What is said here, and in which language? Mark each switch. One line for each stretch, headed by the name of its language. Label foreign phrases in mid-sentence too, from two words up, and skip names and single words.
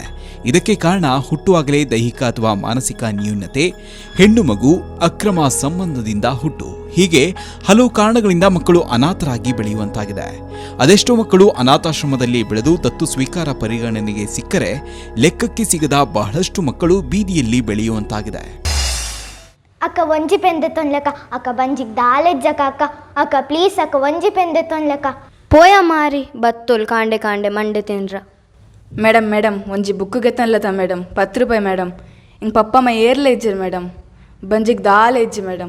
Kannada: ಇದಕ್ಕೆ ಕಾರಣ ಹುಟ್ಟುವಾಗಲೇ ದೈಹಿಕ ಅಥವಾ ಮಾನಸಿಕ ನ್ಯೂನತೆ, ಹೆಣ್ಣು ಮಗು, ಅಕ್ರಮ ಸಂಬಂಧದಿಂದ ಹುಟ್ಟು, ಹೀಗೆ ಹಲವು ಕಾರಣಗಳಿಂದ ಮಕ್ಕಳು ಅನಾಥರಾಗಿ ಬೆಳೆಯುವಂತಾಗಿದೆ. ಅದೆಷ್ಟೋ ಮಕ್ಕಳು ಅನಾಥಾಶ್ರಮದಲ್ಲಿ ಬೆಳೆದು ದತ್ತು ಸ್ವೀಕಾರ ಪರಿಗಣನೆಗೆ ಸಿಕ್ಕರೆ ಲೆಕ್ಕಕ್ಕೆ ಸಿಗದ ಬಹಳಷ್ಟು ಮಕ್ಕಳು ಬೀದಿಯಲ್ಲಿ ಬೆಳೆಯುವಂತಾಗಿದೆ.
Tulu: ಅಕ್ಕ ಒಂಜಿ ಪೆಂದೆ ತೊನ್ಲೆಕ್ಕ ಅಕ್ಕ ಬಂಜಿಗೆ ದಾಲೆಜ್ಜಕ ಅಕ್ಕ ಪ್ಲೀಸ್ ಅಕ್ಕ ಒಂಜಿ ಪೆಂದೆ ತೊನ್ಲೆಕ್ಕ ಪೋಯ ಮಾರಿ ಬತ್ತೋಲ್ ಕಾಂಡೆ ಕಾಂಡೆ ಮಂಡೆ ತಿನ್ರ. ಮೇಡಮ್ ಒಂಜಿ ಬುಕ್ಗೆ ತನ್ಲತ ಮೇಡಮ್ 10 ರೂಪಾಯಿ ಮೇಡಮ್. ಹಿಂಗೆ ಪಪ್ಪಮ್ಮ ಏರ್ಲೆ ಇಜ್ಜರು ಮೇಡಮ್, ಬಂಜಿಗೆ ದಾಲೆ ಇಜ್ಜಿ ಮೇಡಮ್.